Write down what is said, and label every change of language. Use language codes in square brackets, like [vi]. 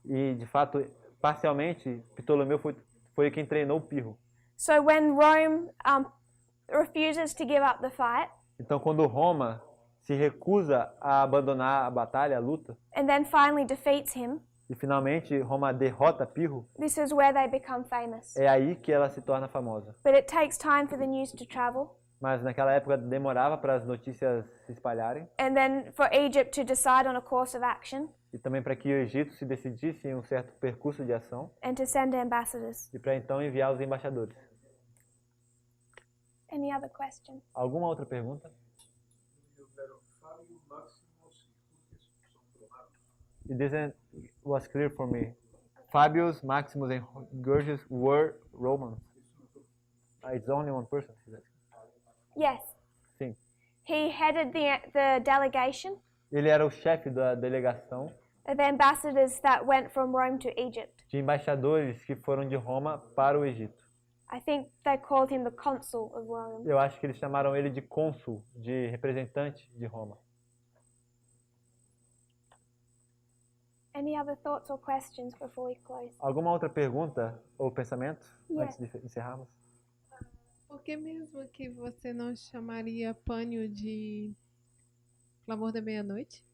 [pt] E, de fato, parcialmente, Ptolomeu foi quem treinou Pirro. [en] So when Rome refuses to give up the fight [pt] Então, quando Roma se recusa a abandonar a batalha, a luta, [en] and then finally defeats him, [pt] e finalmente Roma derrota Pirro, [en] this is where they become famous. [pt] é aí que ela se torna famosa. [en] But it takes time for the news to travel [pt] Mas naquela época demorava para as notícias se espalharem [en] and then for Egypt to decide on a course of action [pt] e também para que o Egito se decidisse em um certo percurso de ação [en] and to send ambassadors. [pt] e para então enviar os embaixadores. [en] Any other questions? [pt] Alguma outra pergunta? [en] It didn't was clear for me. Fabius, Maximus, and Gorgias were Romans. It's only one person. Yes. [pt] Sim. [en] He headed the delegation [pt] Ele era o chefe da delegação [en] of ambassadors that went from Rome to Egypt. [pt] de embaixadores que foram de Roma para o Egito. [en] I think they called him the consul of Rome. [pt] Eu acho que eles chamaram ele de cônsul, de representante de Roma. [en] Any other thoughts or questions before we close? [pt] Alguma outra pergunta ou pensamento [en] Yes. [pt] antes de encerrarmos? Por que mesmo que você não chamaria pânio de clamor da meia-noite?